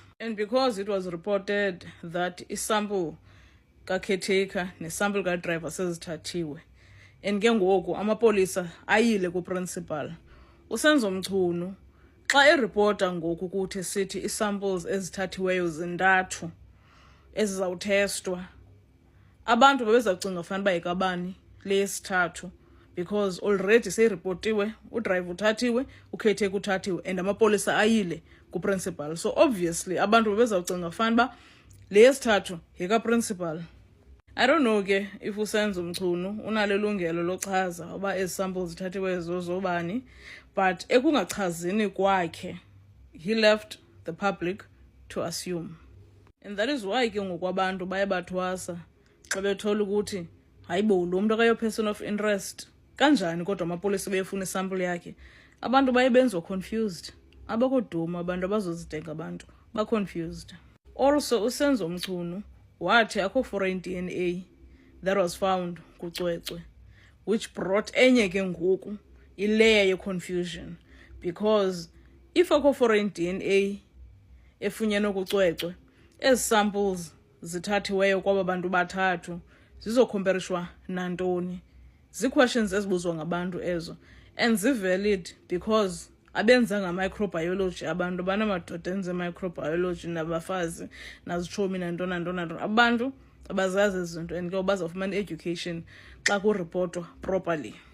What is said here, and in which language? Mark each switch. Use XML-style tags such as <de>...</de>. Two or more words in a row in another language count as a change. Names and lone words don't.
<en>And because it was reported that</en> <xh>isample ka-caretaker nesample ka-driver sezithathiwe and ke ngoku amapolisa ayile ku-principal, uSenzo Mchunu xa eripota ngoku kuthi sithi isamples ezithathiweyo zintathu ezizawuthestwa, abantu babezawucinga fanele uba yikabani le yesithathu</xh> <en>because already</en> <xh>seyiripotiwe, udriver uthathiwe, ucaretaker uthathiwe and amapolisa ayile ku-principal. So obviously abantu babezawucinga fanele uba le yesithathu yika-principal.</xh> <en>I don't know</en> <xh>ke if uSenzo Mchunu unalo ilungelo lochaza uba ezi samples zithathiwe zobani, but ekungachazini kwakhe</xh> <en>he left the public to assume. And that is why</en> <xh>ke ngokwabantu baye bathwasa xa bethola ukuthi hayibo lo muntu akayo</xh> <en>person of interest</en> <xh>kanjani kodwa amapolisa beyefuna isample yakhe. Abantu baye benzwa confused, abakoduma abantu abazozitenga abantu ba confused. Also uSenzo Mchunu wathi akho</xh> <en>foreign DNA that was found</en> <xh>kucwecwe,</xh> <en>which brought</en> <xh>enye ke ngoku ilayer ye confusion because if akho</xh> <en>foreign DNA</en> <xh>efunyenwe kucwecwe, ezi samples zithathiweyo kwaba bantu bathathu zizokhomperishwa nantoni? Zi-questions ezibuzwa ngabantu ezo and zi-valid because abenzanga microbiology, abantu banamadoda enze microbiology nabafazi nazitshomi nantoni abantu abazazi izinto and ke bazawufumana education xa kuripotwa properly.</xh>